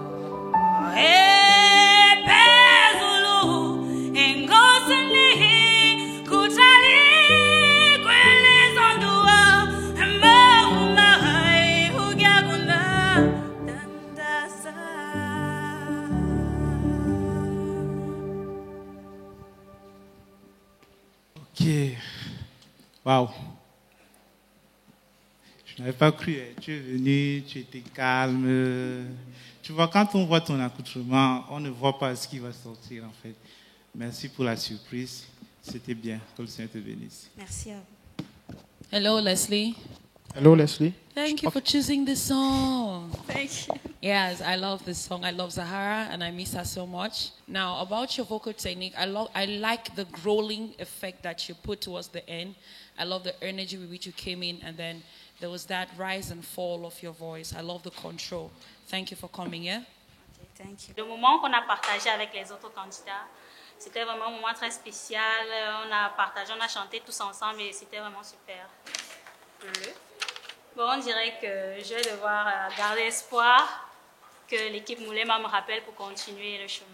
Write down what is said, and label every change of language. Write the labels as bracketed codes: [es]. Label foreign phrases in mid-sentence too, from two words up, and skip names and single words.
[fr] pezulu engosne kuchali gwele zondoa mauvuna hogyagunda dandaza. Ok. Waouh. Je n'avais pas cru. Tu es venu, tu étais calme. Tu vois, quand on voit ton accoutrement, on ne voit pas ce qui va sortir en fait. Merci pour la surprise. C'était bien. Que le Seigneur te bénisse. Merci à vous. [en] Hello, Leslie. Hello, Leslie. Thank you for choosing this song. Thank you. Yes, I love this song. I love Zahara and I miss her so much. Now, about your vocal technique, I like the growling effect that you put towards the end. I love the energy with which you came in, and then there was that rise and fall of your voice. I love the control. Thank you for coming here. Okay, thank you. [fr] Le moment qu'on a partagé avec les autres candidats, c'était vraiment un moment très spécial. On a partagé, on a chanté tous ensemble et c'était vraiment super. Bon, on dirait que je vais devoir garder espoir que l'équipe Moulema me rappelle pour continuer le chemin.